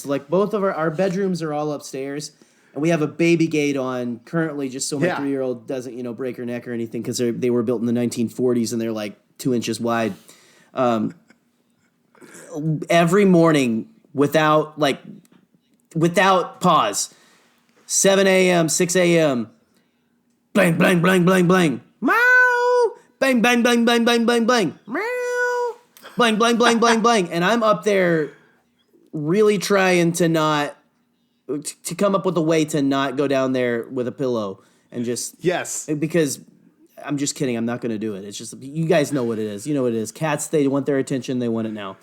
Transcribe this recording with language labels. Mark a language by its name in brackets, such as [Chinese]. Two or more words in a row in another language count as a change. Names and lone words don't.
[English] Like both of our bedrooms are all upstairs, and we have a baby gate on currently, just so my 3-year-old doesn't break her neck or anything, because they were built in the 1940s and they're like 2 inches wide. Every morning without pause, 7 a.m., 6 a.m. Blang, blang, blang, blang, blang. Meow. Bang, bang, bang, bang, bang, bang, bang. Meow. Blang, blang, blang, blang, blang. And I'm up there really trying to come up with a way to not go down there with a pillow and just... Yes. Because I'm just kidding. I'm not going to do it. It's just, you guys know what it is. You know what it is. Cats, they want their attention. They want it now.